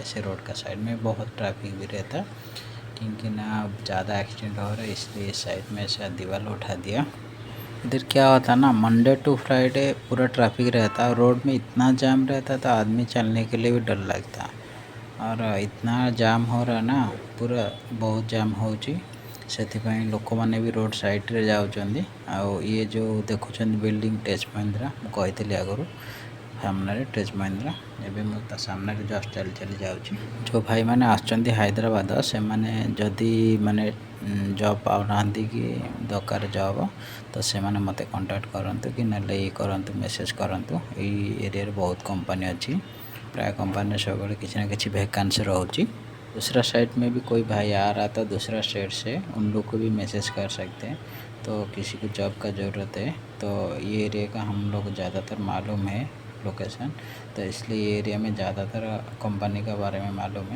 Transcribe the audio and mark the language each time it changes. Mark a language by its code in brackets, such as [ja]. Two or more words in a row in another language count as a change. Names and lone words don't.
[hi] ऐसे रोड का साइड में बहुत ट्रैफिक भी रहता, क्योंकि ना ज़्यादा एक्सीडेंट हो रहा है, इसलिए साइड में से दीवार उठा दिया। इधर क्या होता ना, [en] Monday to Friday [hi] पूरा ट्रैफिक रहता है। रोड में इतना जाम रहता था, आदमी चलने के लिए भी डर लगता। और इतना जाम हो रहा ना, पूरा बहुत जाम होची। [or] ସେଥିପାଇଁ ଲୋକମାନେ ବି ରୋଡ଼ ସାଇଡ଼ରେ ଯାଉଛନ୍ତି। ଆଉ ଇଏ ଯେଉଁ ଦେଖୁଛନ୍ତି ବିଲ୍ଡିଂ ଟେଜ୍ ମହିନ୍ଦ୍ରା, ମୁଁ କହିଥିଲି ଆଗରୁ ସାମ୍ନାରେ ଟେଜ୍ ମହିନ୍ଦ୍ରା। ଏବେ ମୁଁ ତା ସାମ୍ନାରେ ଜଷ୍ଟ ଚାଲି ଚାଲି ଯାଉଛି। ଯେଉଁ ଭାଇମାନେ ଆସୁଛନ୍ତି ହାଇଦ୍ରାବାଦ, ସେମାନେ ଯଦି ମାନେ ଜବ୍ ପାଉନାହାନ୍ତି କି ଦରକାର ଜବ୍, ତ ସେମାନେ ମୋତେ କଣ୍ଟାକ୍ଟ କରନ୍ତୁ, କି ନହେଲେ ଇଏ କରନ୍ତୁ, ମେସେଜ୍ କରନ୍ତୁ। ଏଇ ଏରିଆରେ ବହୁତ କମ୍ପାନୀ ଅଛି। [hi] प्राय कंपनी सब किसी ना किसी वैकेंसी रहुची। दूसरा साइड में भी कोई भाई आ रहा था दूसरा स्टेट से, उन लोग को भी मैसेज कर सकते हैं। तो किसी को जॉब का ज़रूरत है तो ये एरिया का हम लोग ज़्यादातर मालूम है लोकेशन, तो इसलिए ये एरिया में ज़्यादातर कंपनी का बारे में मालूम है।